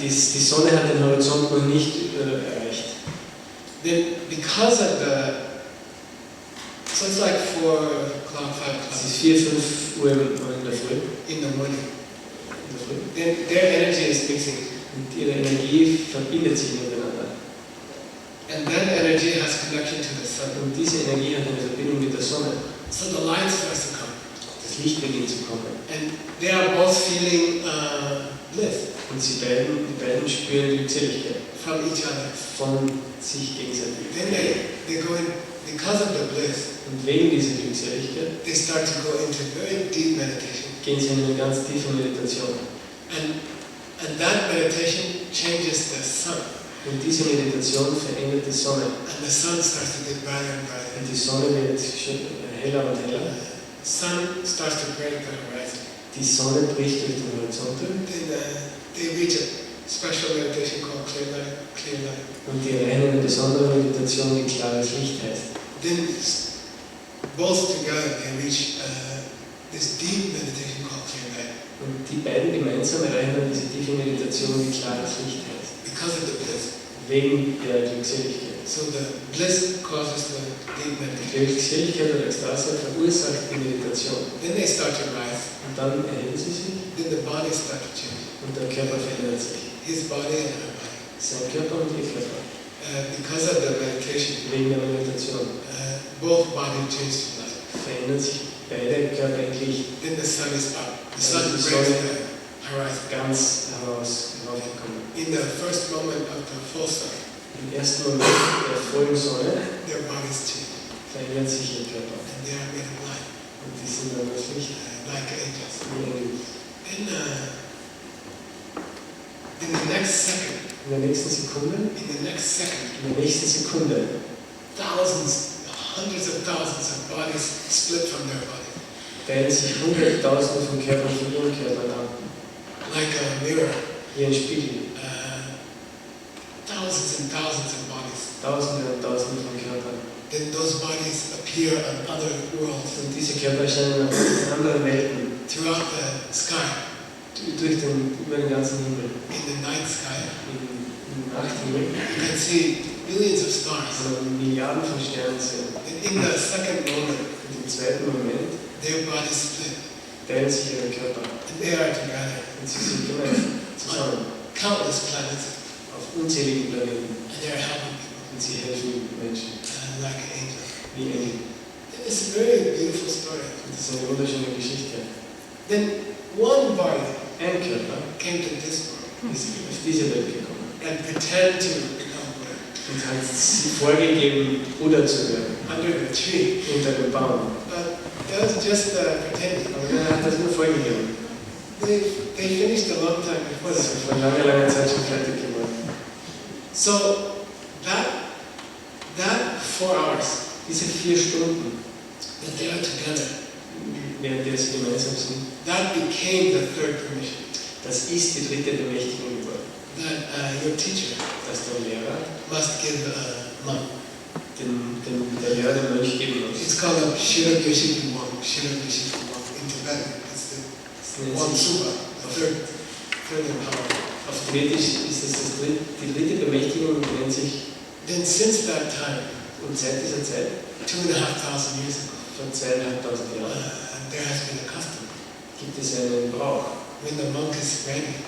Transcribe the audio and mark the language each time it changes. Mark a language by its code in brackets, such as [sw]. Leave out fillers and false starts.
[de] Die Sonne hat den Horizont noch nicht erreicht. [en] Then because of so it's like 4 o'clock, 5 [de] Es [en] o'clock [de] ist 4, 5 Uhr in der Früh. [en] in the morning. [de] In der Früh. [en] Then their energy is mixing. [de] Und ihre Energie verbindet sich miteinander. [en] And that energy has connection to the sun. [de] Und diese Energie hat eine Verbindung mit der Sonne. [en] So the light starts to come. [de] Das Licht beginnt zu kommen. [en] And they are both feeling bliss [de] Und die beiden spüren Glückseligkeit [en] from each other. [de] von sich gegenseitig. [en] Then they go in, because of the bliss, [de] Und wegen dieser Glückseligkeit [en] they start to go into very deep meditation. [de] gehen sie in eine ganz tiefe Meditation. [en] And that meditation changes the sun. [de] Und diese Meditation verändert die Sonne. [en] And the sun starts to get brighter and brighter. [de] Und die Sonne wird heller und heller. [en] Sun starts to break the horizon. [de] Die Sonne bricht durch den Horizont. [en] Then they reach a special meditation called clear light, clear light. [de] Und die erreichen eine besondere Meditation, die klares Licht heißt. [en] Then [de] both together they reach this deep meditation called clear light. [en] Und die beiden gemeinsam erreichen dann diese tiefe Meditation, die klares Licht heißt. [de] Because of the bliss. Wegen der Glückseligkeit. [en] So the bliss causes the deep meditation. [de] Glückseligkeit oder Ekstase verursacht die Meditation. [en] Then they start to rise. [de] Und dann erheben sie sich [en] Then the body starts to change. [de] und der Körper verändert sich. [en] His body and her body. [de] Sein Körper und ihr Körper. [en] Because of the meditation, [de] Wegen der Meditation [en] both bodies change to light. [de] verändern sich beide Körper in Licht. [en] Then the sun is up. The sun [de] Die [en] breaks [de] Sonne [en] the horizon. [de] ganz heraufgekommen. [en] In the first moment of the full sun, [de] Im ersten Moment der vollen Sonne [en] their bodies change. [de] verändert sich ihr Körper. [en] And they are made of light, [de] Und die sind dann das Licht [en] like angels. [de] wie Engel. [en] In the next second, [de] In der nächsten Sekunde, [en] thousands, hundreds of thousands of bodies split from their body. [de] teilen sich Hunderttausende von Körpern von ihren Körpern ab. [en] Like a mirror, [de] Wie ein Spiegel. [en] thousands and thousands of bodies. [de] Tausende und Tausende von Körpern. [en] Then those bodies appear on other worlds [de] Und diese Körper erscheinen auf anderen Welten. [en] throughout the sky, [de] Über den ganzen Himmel. [en] in the night sky. [de] Im Nachthimmel. [en] You can see billions of stars. [de] Also Milliarden von Sternen sehen. [en] And in the second moment, [de] Und im zweiten Moment [en] their bodies split, [de] teilen sich ihre Körper. [en] and they are together. [de] Und sie sind gemeinsam zusammen. [en] Countless planets, [de] Auf unzähligen Planeten. [en] and they are helping people, [de] Und sie helfen Menschen. [en] like angels. [de] Wie Engel. [en] It's a very beautiful story. [de] Und das ist eine wunderschöne Geschichte. [en] Then one body [de] Ein Körper [en] came to this world [de] ist auf diese Welt gekommen [en] and pretended to become Buddha [de] und hat sie vorgegeben, Buddha zu werden, [en] under the tree. [de] unter dem Baum. [en] But that was just pretending. [de] Aber er hat das nur vorgegeben. [en] They finished a long time before [de] Das ist vor langer, langer Zeit schon fertig geworden. [en] So that 4 hours [de] Diese 4 Stunden, [en] that they are together, [de] während der sie gemeinsam sind, [en] that became the third permission. [de] das ist die dritte Bemächtigung geworden. [en] That your teacher [de] Dass der Lehrer [en] must give a monk. [de] der Lehrer dem Mönch geben muss. [en] It's called a Shira Geshe Michael in Tibetan. It's the one suba, the third empowerment. [de] Auf Tibetisch ist es die dritte Bemächtigung, die nennt sich, [en] Then since that time, [de] und seit dieser Zeit, [en] 2,500 years ago, [de] von 2500 Jahren, [en] there has been a custom. [de] gibt es einen Brauch. [en] When the monk is ready,